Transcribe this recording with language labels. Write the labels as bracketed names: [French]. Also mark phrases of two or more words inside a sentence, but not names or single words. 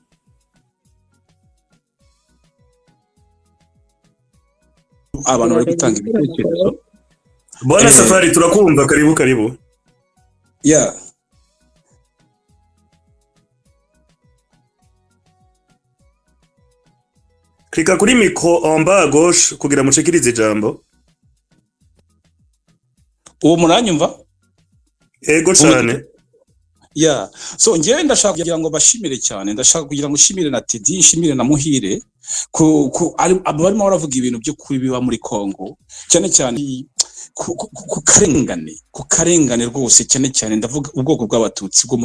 [Kinyarwanda] abantu bari gutanga ibitekerezo Bwana Safari turakumva karibu Klika kuri micro [French] en bas à gauche [Kinyarwanda] kugira mucekirize ijambo. Uwo muranyumva? Ego cyane. So ngewe ndashaka kugira ngo bashimire cyane, ndashaka kugira ngo shimire na Teddy, shimire na Muhire barimo baravuga ibintu byo kubiba muri Kongo cyane cyane ku karengane rwose cyane cyane ndavuga ubwoko bw'abatutsi bwo